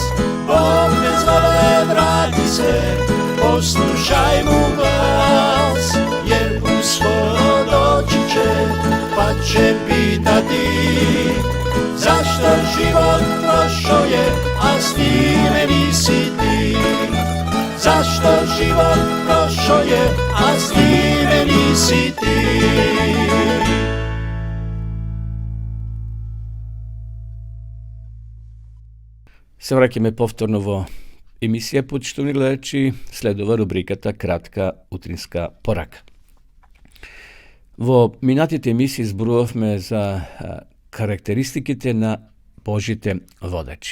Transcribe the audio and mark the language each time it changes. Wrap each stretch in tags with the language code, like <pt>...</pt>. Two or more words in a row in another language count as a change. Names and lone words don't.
<sr>Bog ne zove, vrati se, poslušaj mu glas, jer uskoro doći će, pa će pitati zašto život prošao je, a s time nisi ti. Zašto život prošao je, a s time nisi ti.</sr> <mk>Се враќаме повторно во емисија, почитувани гледачи, следува рубриката Кратка утринска порака. Во минатите емисии зборувавме за карактеристиките на Божите водачи.</mk>